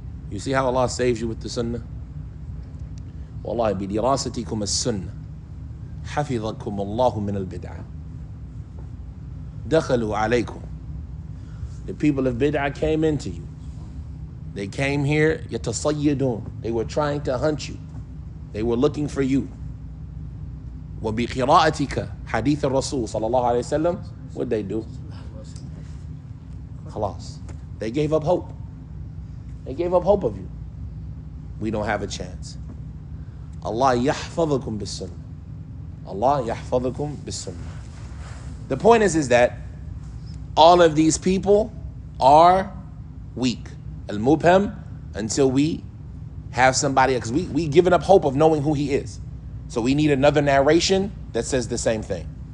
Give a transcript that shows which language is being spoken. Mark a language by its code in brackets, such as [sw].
[en] You see how Allah saves you with the sunnah? Wallahi, [ar] bidirasatikum as-sunnah. حفظكم الله من البدعة. دخلوا عليكم. [en] The people of bid'ah came into you. They came here, [ar] يتصيدون. [en] They were trying to hunt you. They were looking for you. [ar] وبقراءتك حديث الرسول صلى الله عليه وسلم, [en] what'd they do? [ar] خلاص. [en] They gave up hope. They gave up hope of you. We don't have a chance. [ar] Allah يحفظكم بالسنة. Allah يحفظكم بالسنة. [en] The point is that all of these people are weak. Al-Mubham, until we have somebody, because we given up hope of knowing who he is. So we need another narration that says the same thing.